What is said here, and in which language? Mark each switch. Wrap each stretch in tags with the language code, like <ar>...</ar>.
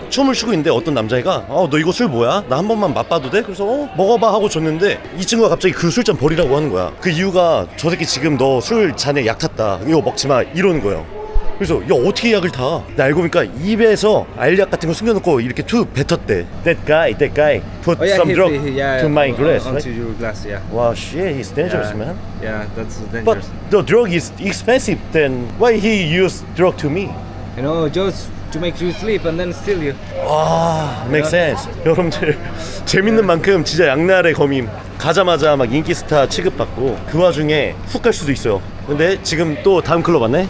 <ko>춤을 추고 있는데 어떤 남자애가 너 이거 술 뭐야? 나 한 번만 맛봐도 돼? 그래서 먹어봐 하고 줬는데 이 친구가 갑자기 그 술잔 버리라고 하는 거야. 그 이유가 저 새끼 지금 너 술 잔에 약 탔다, 이거 먹지마 이러는 거예요. 그래서 야 어떻게 약을 타? 나 알고 보니까 입에서 알약 같은 거 숨겨놓고 이렇게 툭 뱉었대.</ko> <en>That guy put some drug to my glass. Onto your glass, yeah. Wow, shit, he's dangerous, man. Yeah, that's But dangerous. the drug is expensive. Then why he use drug to me? You know, just to make you sleep and then steal you.</en> <ko>아,</ko> <en>make sense.</en> <ko>여러분들 재밌는 만큼 진짜 양날의 검임. 가자마자 막 인기 스타 취급받고 그 와중에 훅 갈 수도 있어요. 근데 지금 또 다음 클럽 왔네.</ko>